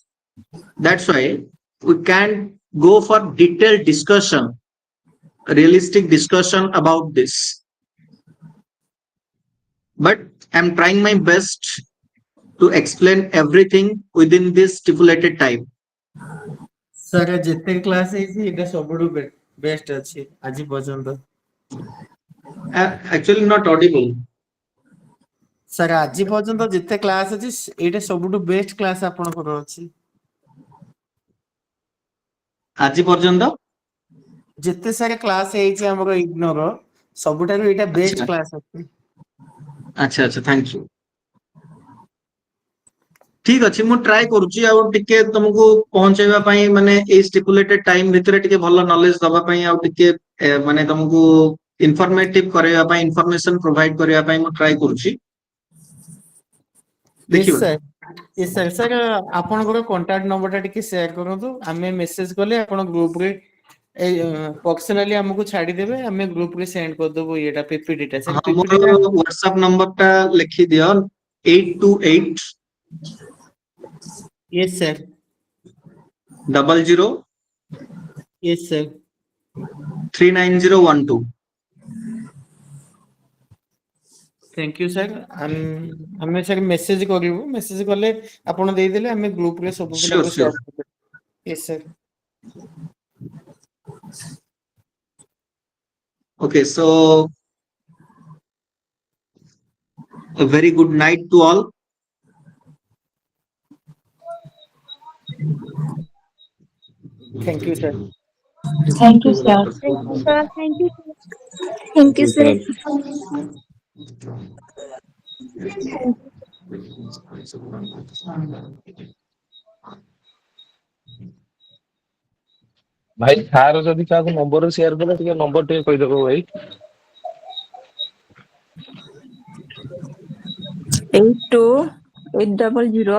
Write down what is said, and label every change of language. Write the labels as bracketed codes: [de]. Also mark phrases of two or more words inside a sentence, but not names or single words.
[en] That's why we can go for detailed discussion, realistic discussion about this. But I'm trying my best to explain everything within this stipulated time. Sir, [or] ଯେତେ କ୍ଲାସ୍ ହେଇଛି ଏଇଟା ସବୁଠୁ ବେଷ୍ଟ ଅଛି ଆଜି ପର୍ଯ୍ୟନ୍ତ। [en] Actually not audible. [or] ସାର୍ ଆଜି ପର୍ଯ୍ୟନ୍ତ ଯେତେ କ୍ଲାସ୍ ଅଛି ଏଇଟା ସବୁଠୁ ବେଷ୍ଟ କ୍ଲାସ୍ ଆପଣଙ୍କର ଅଛି। ଆଜି ପର୍ଯ୍ୟନ୍ତ ଯେତେ ସାରା କ୍ଲାସ୍ ହେଇଛି ଆମର ଇଗ୍ନୋର ସବୁଠାରୁ ଏଇଟା ବେଷ୍ଟ କ୍ଲାସ୍ ଅଛି। ଆଚ୍ଛା ଆଚ୍ଛା, [en] thank you. [or] ଠିକ ଅଛି, ମୁଁ ଟ୍ରାଏ କରୁଛି ଆଉ ଟିକେ ତମକୁ ପହଞ୍ଚେଇବା ପାଇଁ, ମାନେ ଏଇ [en] stipulated time [or] ଭିତରେ ଟିକେ ଭଲ ନଲେଜ ଦବା ପାଇଁ ଆଉ ଟିକେ ମାନେ ତମକୁ ଇନଫର୍ମେଟିଭ କରିବା ପାଇଁ, [en] information provide [or] କରିବା ପାଇଁ ମୁଁ ଟ୍ରାଏ କରୁଛି। [en] Yes, [or] ଦେଖିବା। [en] sir. Yes, sir. Sir, [or] ଆପଣଙ୍କର [en] contact number [or] ଟିକେ ସେୟାର କରନ୍ତୁ। ଆମେ ମେସେଜ କଲେ ଆପଣ ଗ୍ରୁପରେ ପର୍ସନାଲି ଆମକୁ ଛାଡ଼ିଦେବେ, ଆମେ ଗ୍ରୁପରେ ସେଣ୍ଡ କରିଦେବୁ ଇଏଟା ପିପିଟିଟା। ସେ ହଁ, ମୋର ପିପିଟିଟା ହ୍ୱାଟ୍ସଆପ ନମ୍ବରଟା ଲେଖିଦିଅ 828 [en] Yes, sir. 00 Yes, sir. 39012। Thank you, sir. [or] ଆମେ ସାର୍ ମେସେଜ କରିବୁ, ମେସେଜ କଲେ ଆପଣ ଦେଇଦେଲେ ଆମେ ଗ୍ରୁପରେ ସବୁ [en] Sure, [or] ପିଲାଙ୍କୁ [en] sure. [or] ସେୟାର କରିଦେବୁ। Yes, sir. [en] Okay, so a very good night to all. Thank you, sir. Thank you, sir. Thank you, sir. Thank you. Thank you, sir. [or] ଭାଇ ସାର୍ ଯଦି କାହାକୁ ନମ୍ବର ସେୟାର କଲେ ଟିକେ ନମ୍ବର ଟିକେ କହିଦେବ ଭାଇ। 82 800